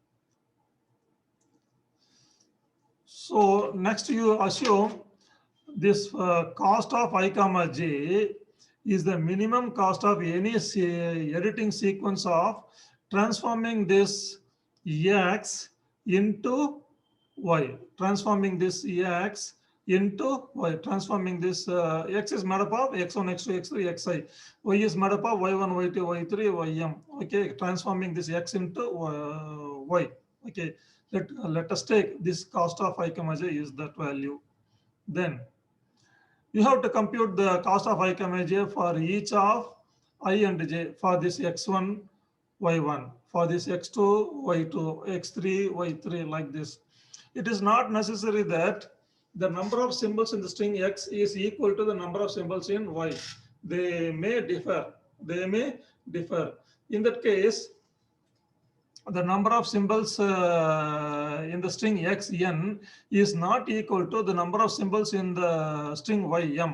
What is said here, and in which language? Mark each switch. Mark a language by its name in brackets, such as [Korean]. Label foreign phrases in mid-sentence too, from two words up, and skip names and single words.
[English] So next you assume this cost of I comma j is the minimum cost of any editing sequence of transforming this x into y, transforming this x into y, transforming this x is made up of x1, x2, x3, xi, y is made up of y1, y2, y3, ym. Okay, transforming this x into y. Okay, let us take this cost of I comma j is that value. Then you have to compute the cost of I comma j for each of I and j for this x1, y1, for this x2, y2, x3, y3 like this. It is not necessary that the number of symbols in the string x is equal to the number of symbols in y. They may differ. They may differ. In that case, the number of symbols in the string xn is not equal to the number of symbols in the string ym.